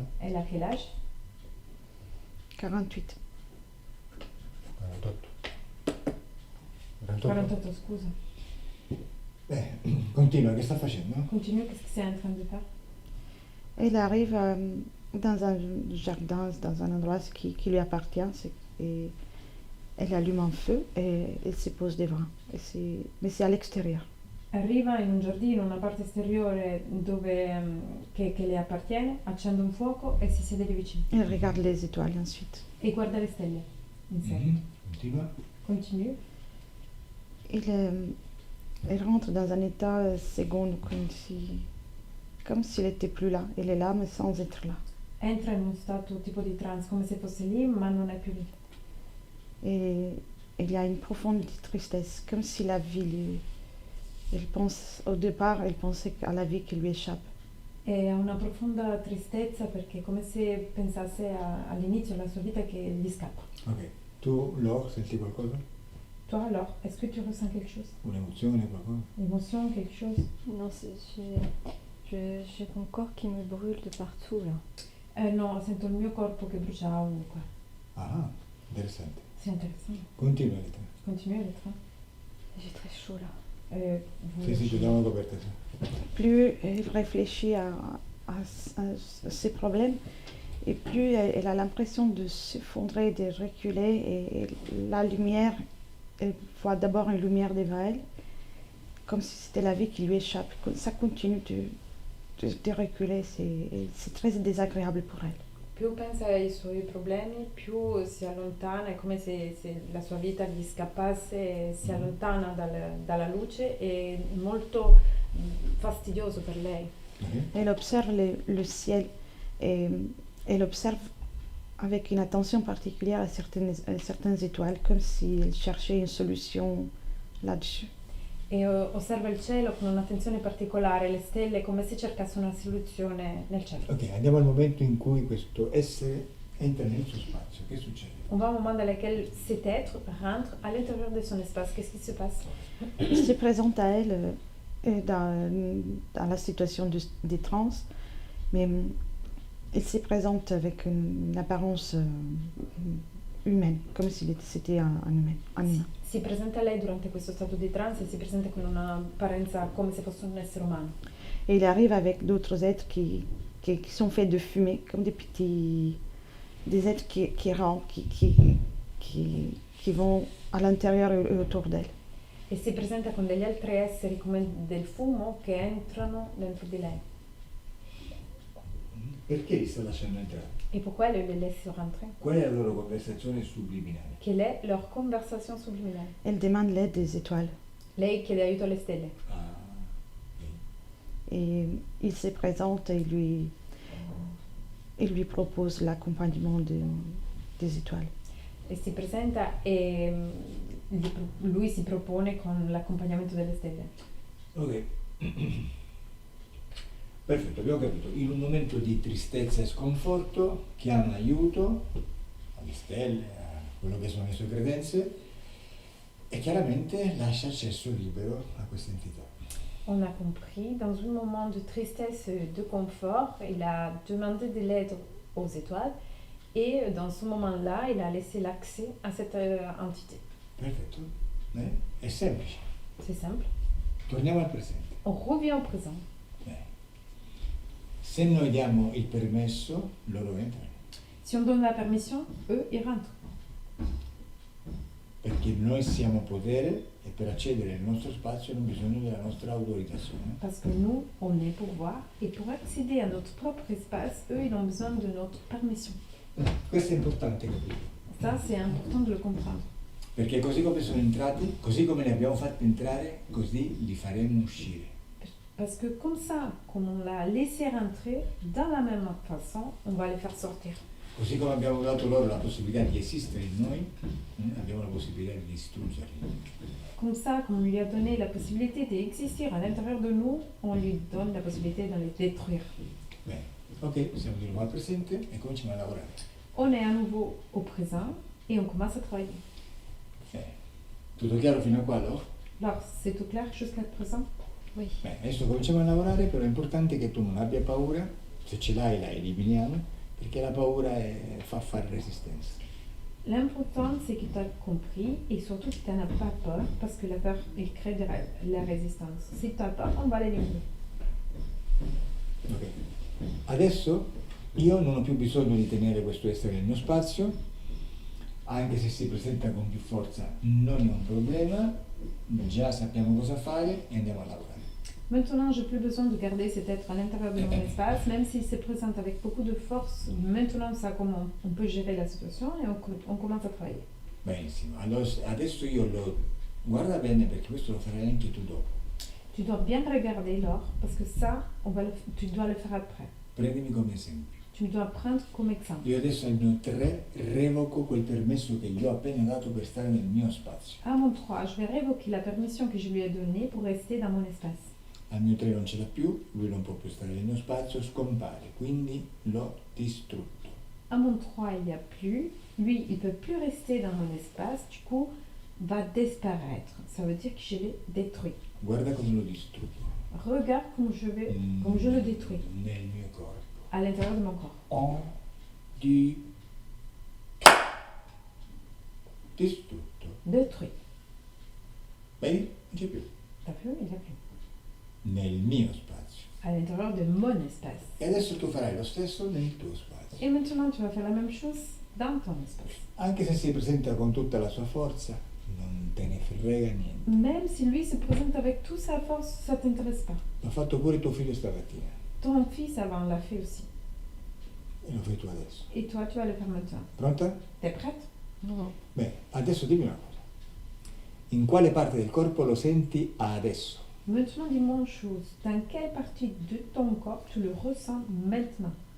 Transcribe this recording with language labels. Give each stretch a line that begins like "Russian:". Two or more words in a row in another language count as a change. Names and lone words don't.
French: Elle a quel âge? 48. 48. 48. 48,
Italian: scusa. Continua, che sta facendo?
French: Continue, qu'est-ce que c'est en train de faire? Elle arrive dans un jardin, dans un endroit qui lui appartient, et elle allume un feu et elle se pose devant. Mais c'est à l'extérieur.
Italian: Arriva in un giardino, una parte esteriore dove, che le appartiene, accende un fuoco e si siede lì vicino.
French: Elle regarde les étoiles ensuite.
Italian: E guarda le stelle in seguito. Mhm. Continua.
French: Continue. Elle rentre dans un état second, comme s'il n'était plus là. Elle est là, mais sans être là.
Italian: Entra in uno stato tipo di trance, come se fosse lì, ma non è più lì.
French: Et il y a une profonde tristesse, comme si la vie lui... au départ, elle pensait à la vie qui lui échappe.
Italian: E ha una profonda tristezza perché è come se pensasse all'inizio della sua vita che gli scappa. Ok. Tu, Laure, senti qualcosa?
French: Toi alors, est-ce que tu ressens quelque chose?
Italian: Un'emozione, qualcosa?
French: Émotion, quelque chose? Non, j'ai mon corps qui me brûle de partout là.
Italian: No, sento il mio corpo che brucia ovunque. Ah, interessante.
French: C'est intéressant.
Italian: Continua, Rita.
French: Continue Elettra. J'ai très chaud là. Vous-
Italian: Sì, ti diamo una coperta, sì.
French: Plus elle réfléchit à ses problèmes, et plus elle a l'impression de s'effondrer, de reculer, et la lumière, elle voit d'abord une lumière devant elle, comme si c'était la vie qui lui échappe. Ça continue de reculer, c'est très désagréable pour elle.
Italian: Più pensa ai suoi problemi, più si allontana, è come se la sua vita gli scappasse, si allontana dalla luce, è molto fastidioso per lei. Ok.
French: Elle observe le ciel, et elle observe avec une attention particulière à certaines étoiles, comme si elle cherchait une solution là-dessus.
Italian: E osserva il cielo con un'attenzione particolare, le stelle, come se cercasse una soluzione nel cielo. Ok, andiamo al momento in cui questo essere entra nel suo spazio. Che succede?
French: On va au moment dans lequel cet être rentre à l'intérieur de son espace. Qu'est-ce qui se passe? Il se présente à elle dans la situation des trans, mais il se présente avec une apparence humaine, comme si c'était un humain.
Italian: Si presenta lei durante questo stato di trance e si presenta con un'apparenza come se fosse un essere umano.
French: Et il arrive avec d'autres êtres qui sont faits de fumée, comme des êtres qui rampent, qui vont à l'intérieur et autour d'elle.
Italian: E si presenta con degli altri esseri come del fumo che entrano dentro di lei. Perché li sta lasciando entrare?
French: Et pourquoi elle les laisse rentrer?
Italian: Qual è la loro conversazione subliminale?
French: Quelle est leur conversation subliminale? Elle demande l'aide des étoiles.
Italian: Lei chiede aiuto alle stelle. Ah,
French: Et il se présente et il lui propose l'accompagnement des étoiles.
Italian: E si presenta e lui si propone con l'accompagnamento delle stelle. ok. Perfetto, abbiamo capito. In un momento di tristezza e sconforto chiama aiuto alle stelle, a quello che sono le sue credenze e chiaramente lascia accesso libero a questa entità.
French: On a compris, dans un moment de tristesse et de confort, il a demandé de l'aide aux étoiles et dans ce moment-là, il a laissé l'accès à cette entité.
Italian: Perfetto? È semplice.
French: C'est simple.
Italian: Torniamo al presente.
French: On revient au présent.
Italian: Se noi diamo il permesso, loro entrano.
French: Si on donne la permission, eux, ils rentrent.
Italian: Perché noi siamo potere e per accedere al nostro spazio hanno bisogno della nostra autorizzazione.
French: Parce que nous, on est pouvoir et pour accéder à notre propre espace, eux, ils ont besoin de notre permission.
Italian: Questo è importante capire.
French: Ça, c'est important de le comprendre.
Italian: Perché così come sono entrati, così come li abbiamo fatti entrare, così li faremo uscire.
French: Parce que comme ça, comme on l'a laissé rentrer, dans la même façon, on va les faire sortir.
Italian: Così come abbiamo dato loro la possibilità di esistere in noi, abbiamo la possibilità di distruggerli.
French: Comme ça, comme on lui a donné la possibilité d'exister à l'intérieur de nous, on lui donne la possibilité de les détruire.
Italian: Bene, ok, siamo di nuovo al presente e cominciamo a lavorare.
French: On est à nouveau au présent et on commence à travailler.
Italian: Bene. Tutto chiaro fino a qua, allora?
French: Alors, c'est tout clair jusqu'à présent? Oui.
Italian: Bene, adesso cominciamo a lavorare, però è importante che tu non abbia paura, se ce l'hai la eliminiamo, perché la paura fa fare resistenza.
French: L'important, c'est que tu as compris et surtout que tu n'en as pas peur parce que la peur, il crée de la résistance. Si tu as peur, on va l'éliminer. Ok.
Italian: Adesso io non ho più bisogno di tenere questo essere nel mio spazio, anche se si presenta con più forza non è un problema, già sappiamo cosa fare e andiamo a lavorare.
French: Maintenant, je n'ai plus besoin de garder cet être à l'intérieur de mon espace, même s'il se présente avec beaucoup de force. Maintenant, ça comment on peut gérer la situation et on commence à travailler.
Italian: Benissimo, allora adesso io lo guarda bene perché questo lo farai anche tu dopo.
French: Tu dois bien regarder l'or parce que ça, tu dois le faire après.
Italian: Prendimi come esempio.
French: Tu dois prendre comme exemple.
Italian: Io adesso al mio 3 revoco quel permesso che gli ho appena dato per stare nel mio spazio.
French: À mon 3, je vais révoquer la permission que je lui ai donnée pour rester dans mon espace.
Italian: Al mio 3 non ce l'ha più, lui non può più stare nel mio spazio, scompare, quindi l'ho distrutto.
French: À mon 3, il n'y a plus. Lui, il ne peut plus rester dans mon espace, du coup, va disparaître. Ça veut dire que je l'ai détruit.
Italian: Guarda come lo distruggo.
French: Regarde comme je le détruis
Italian: Nel mio corpo.
French: à l'intérieur de mon corps.
Italian: Ho distrutto.
French: Détruit.
Italian: Vedi? Non c'è più.
French: T'as plus, il n'y a plus.
Italian: Nel mio spazio.
French: À l'intérieur de mon espace.
Italian: E adesso tu farai lo stesso nel tuo spazio.
French: Et maintenant, tu vas faire la même chose dans ton espace.
Italian: Anche se si presenta con tutta la sua forza, non te ne frega niente.
French: Même si lui se présente avec toute sa force, ça ne t'intéresse pas.
Italian: L'ha fatto pure tuo figlio stamattina.
French: Ton fils avant l'a fait aussi.
Italian: E lo fai tu adesso.
French: Et toi, tu vas le faire maintenant.
Italian: Pronta?
French: T'es prête? Non.
Italian: Bene, adesso dimmi una cosa. In quale parte del corpo lo senti adesso?
French: Maintenant, dis-moi une chose. Dans quelle partie de ton corps tu le ressens maintenant?